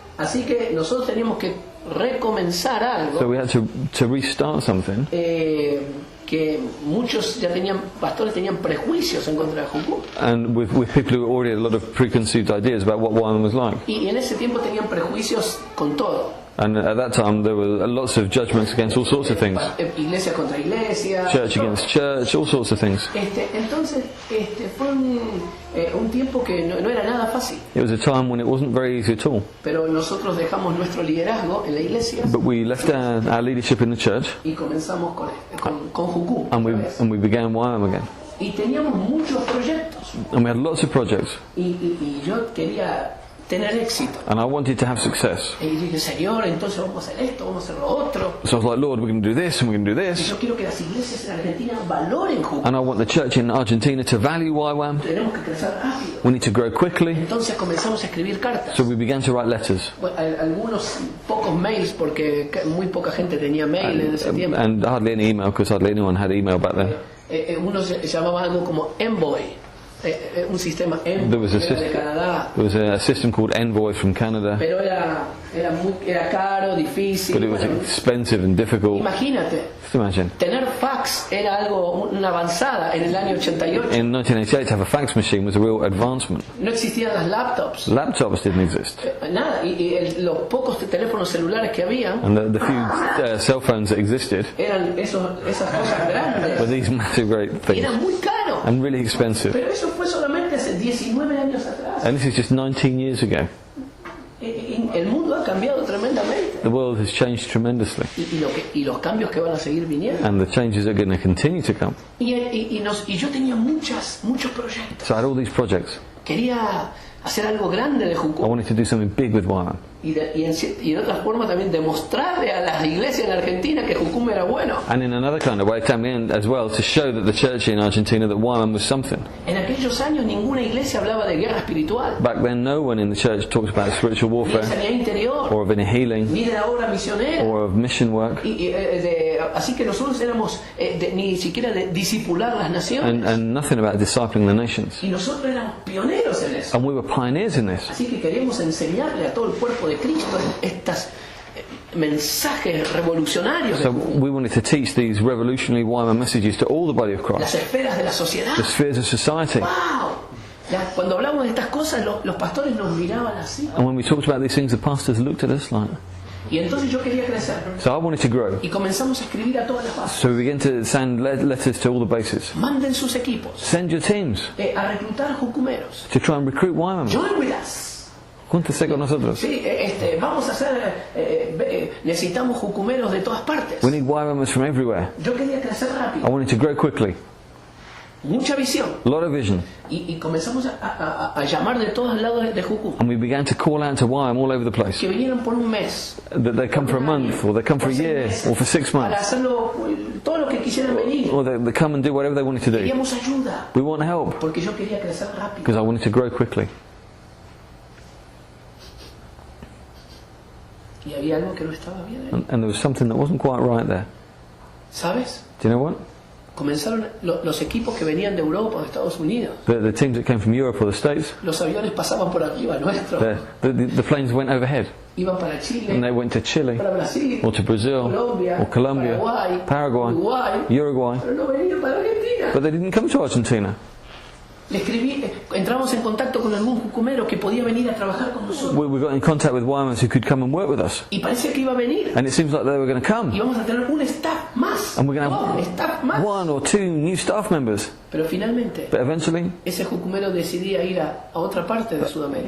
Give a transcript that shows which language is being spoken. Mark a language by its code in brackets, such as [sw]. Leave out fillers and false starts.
[es] Así que nosotros teníamos que recomenzar algo. [en] So we had to restart something. [es] Que muchos pastores tenían prejuicios en contra de Jucum. [en] And with people who already had a lot of preconceived ideas about what YWAM was like. [es] Y en ese tiempo tenían prejuicios con todo. [en] And at that time there were lots of judgments against all sorts of things. [es] Iglesia contra iglesia. [en] Church against church, all sorts of things. [es] Entonces fue un tiempo que no era nada fácil. [en] It was a time when it wasn't very easy at all. [es] Pero nosotros dejamos nuestro liderazgo en la iglesia. [en] But we left our leadership in the church. [es] Y comenzamos con Juku. [en] And we began YWAM again. [es] Y teníamos muchos proyectos. [en] And we had lots of projects. [es] Y yo quería tener éxito. [en] And I wanted to have success. [es] Y dije, Señor, entonces vamos a hacer esto, vamos a hacer lo otro. [en] So I was like, Lord, we're going to do this and we're going to do [es] Y [en] this. [es] yo quiero que las iglesias en Argentina valoren Juku. [en] And I want the church in Argentina to value YWAM. [es] Tenemos que crecer rápido. [en] We need to grow quickly. [es] Entonces comenzamos a escribir cartas. [en] So we began to write letters. [es] Bueno, algunos pocos mails porque muy poca gente tenía mail en ese tiempo. [en] And hardly any email, because hardly anyone had email back then. [es] Uno se llamaba algo como Envoy. Un sistema Envoy de Canadá. [en] There was a system called Envoy from Canada. [es] Pero era caro, difícil. [en] But it was expensive and difficult. [es] Imagínate. [en] Just imagine. [es] Tener fax era algo, una avanzada en el año 88. [en] In 1988, to have a fax machine was a real advancement. [es] No existían las laptops. [en] Laptops didn't exist. [es] Nada. Y los pocos teléfonos celulares que había. [en] And the few cell phones that existed [es] eran esas cosas grandes. [en] were these massive, great things. [es] Y eran muy caros. [en] And really expensive. [es] Pero eso fue solamente hace 19 años atrás. [en] And this is just 19 years ago. [es] El mundo ha cambiado tremendamente. [en] The world has changed tremendously. [es] Y los cambios que van a seguir viniendo. [en] And the changes are going to continue to come. [es] Y yo tenía muchos proyectos. [en] So I had all these projects. [es] Quería hacer algo grande de [en] I [es] Juku. [en] wanted to do something big with YWAM. [es] Y en otra forma también demostrarle a las iglesias en Argentina que Jukum era bueno. [en] And in another kind of way, [es] también [en] as well, to show that the church in Argentina, that YWAM was something. [es] En aquellos años ninguna iglesia hablaba de guerra espiritual. [en] Back then, no one in the church talked about spiritual [es] Ni de [en] warfare, [es] sanidad interior. [en] or of any healing, [es] Ni de la obra misionera. [en] or of mission work. [es] Así que nosotros éramos ni siquiera de discipular las naciones. [en] And nothing about discipling the nations. [es] Y nosotros éramos pioneros en eso. [en] And we were pioneers in this. [es] Así que queríamos enseñarle a todo el cuerpo de Cristo estos mensajes revolucionarios. [en] So we wanted to teach these revolutionary YWAM messages to all the body of [es] Las [en] Christ, [es] esferas de la sociedad. [en] the spheres of society. ¡Wow! [es] Cuando hablamos de estas cosas, los pastores nos miraban así. [en] And when we talked about these things, the pastors looked at us like. [es] Y entonces yo quería crecer. [en] So I wanted to grow. [es] Y comenzamos a escribir a todas las bases. [en] So we began to send letters to all the bases. [es] Manden sus equipos [en] Send your teams [es] a reclutar jucumeros. [en] to try and recruit YWAM. Join with us. [es] Júntese con nosotros. Sí, vamos a hacer, necesitamos jucumeros de todas partes. [en] We need YWAMers from everywhere. [es] Yo quería crecer [en] I [es] rápido. [en] wanted to grow quickly. [es] Mucha visión. [en] A lot of vision. [es] Y comenzamos a llamar de todos lados de Juku. [en] And we began to call out to YWAM all over the place. [es] Que vinieran por un mes. [en] That they come for a month, or they come for a year, or for 6 [es] Para [en] months. [es] hacerlo todo lo que quisieran venir. [en] Or they come and do whatever they wanted to do. [es] Queríamos ayuda. [en] We want help, [es] Porque yo quería crecer rápido. [en] because I wanted to grow quickly. [es] Y había algo que no estaba bien ahí. [en] And there was something that wasn't quite right there. [es] ¿Sabes? [en] Do you know what? [es] Comenzaron los equipos que venían de Europa o de Estados Unidos. [en] The teams that came from Europe or the States, [es] Los aviones pasaban por arriba nuestro. [en] the planes went overhead. [es] Iban para Chile, [en] And they went to Chile, [es] para Brasil, [en] or to Brazil, [es] Colombia, [en] or Colombia, Paraguay, [es] Uruguay, [en] Uruguay. [es] pero no venían para Argentina. [en] But they didn't come to Argentina. [es] Le escribí, entramos en contacto con algún jucumero que podía venir a trabajar con nosotros. [en] We got in contact with YWAMers who could come and work with us. [es] Y parece que iba a venir. [en] And it seems like they were going to [es] Y [en] come. [es] vamos a tener un staff más. [en] And we're going to [es] Un [en] have [es] staff más. [en] 1 or 2 new staff members. [es] Pero finalmente, [en] But eventually, [es] ese jucumero decidía ir a otra parte de Sudamérica.